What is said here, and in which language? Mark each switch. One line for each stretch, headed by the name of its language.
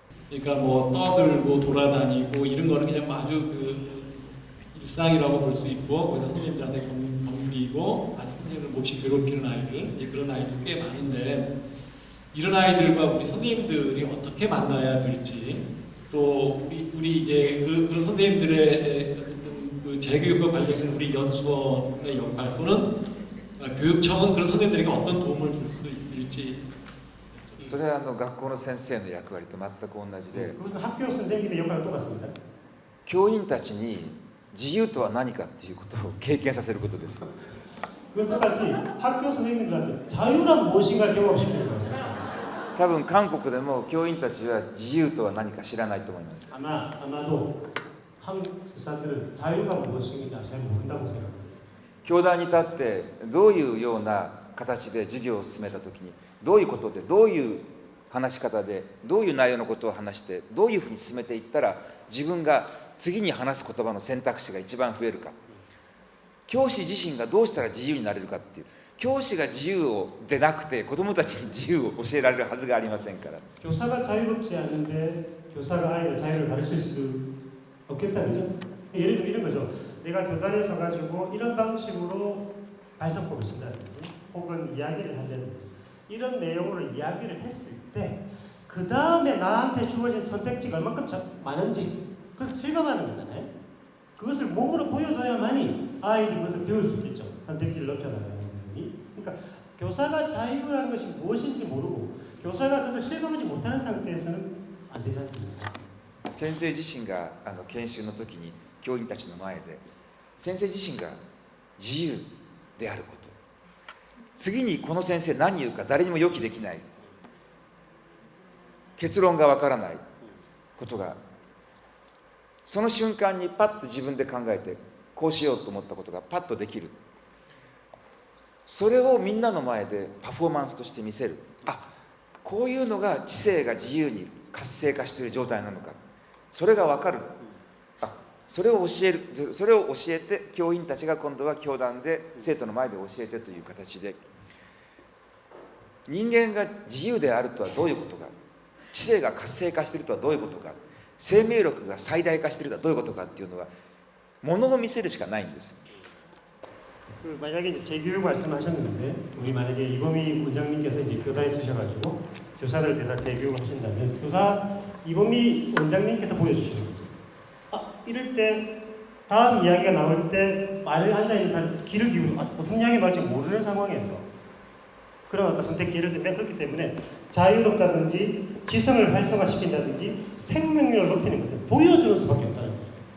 Korean: 그러니까 뭐 떠들고 돌아다니고 이런 거는 그냥 뭐 아주 그 일상이라고 볼 수 있고 거기다 선생님들한테 경비고 아주 선생님을 몹시 괴롭히는 아이들 이제 그런 아이들 꽤 많은데 이런 아이들과 우리 선생님들이 어떻게 만나야 될지 또 우리 이제 그 선생님들의 어쨌든 그 재교육과 관련된 우리 연수원의 역할 또는 교육청은 그런 선생님들에게 어떤 도움을 줄 수 있을지
Japanese: それは学校の先生の役割と全く同じで、
Korean: 그것은 학교 선생님의 역할과 똑같습니다.
Japanese: 教員たちに自由とは何かっていうことを経験させることです。
Korean: 그것과 같이 학교 선생님들한테 자유란 무엇인가 경험시키는 거예요.
Japanese: 多分韓国でも教員たちは自由とは何か知らないと思います。
Korean: 아마도 한국 교사들은 자유가 무엇인지 잘 모른다고 생각합니다.
Japanese: 教壇に立ってどういうような形で授業を進めたときにどういうことでどういう話し方でどういう内容のことを話してどういうふうに進めていったら自分が次に話す言葉の選択肢が一番増えるか、教師自身がどうしたら自由になれるかっていう、教師が自由をでなくて子どもたちに自由を教えられるはずがありませんから。
Korean: 교사가 자유롭지 않은데 교사가 아이들 자유를 가르칠 수 없겠다, 그죠? 예를 들면 이런 거죠. 내가 교단에 서가지고 이런 방식으로 발성법을 쓴다든지 혹은 이야기를 한다든지 이런 내용으로 이야기를 했을 때 그 다음에 나한테 주어진 선택지가 얼마큼 많은지 그것을 실감하는 거잖아요. 그것을 몸으로 보여줘야만이 아이들이 그것을 배울 수 있겠죠. 선택지를 넓혀나가는 부분이. 그러니까 교사가 자유라는 것이 무엇인지 모르고 교사가 그것을 실감하지 못하는 상태에서는 안 되지 않습니까?
Japanese: 先生自身が研修の時に教員たちの前で先生自身が自由であること、次にこの先生何言うか誰にも予期できない、結論がわからないことがその瞬間にパッと自分で考えてこうしようと思ったことがパッとできる、それをみんなの前でパフォーマンスとして見せる。あ、こういうのが知性が自由に活性化している状態なのか、それが分かる。あ、それを教えて教員たちが今度は教壇で生徒の前で教えてという形で、人間が自由であるとはどういうことか、知性が活性化しているとはどういうことか、生命力が最大化しているとはどういうことかっていうのはものを見せるしかないんです。
Korean: 그 만약에 이제 재교육 말씀하셨는데 우리 만약에 이범희 원장님께서 이제 교단에 쓰셔가지고 교사들 대해서 재교육을 하신다면 교사 이범희 원장님께서 보여주시는 거죠. 아, 이럴 때 다음 이야기가 나올 때 말에 앉아 있는 사람 귀를 기울이고 무슨 이야기가 나올지 모르는 상황에서 그런 어떤 선택지를 뺏겼기 때문에 자유롭다든지 지성을 활성화시킨다든지 생명력을 높이는 것을 보여주는 수밖에 없다는 거죠.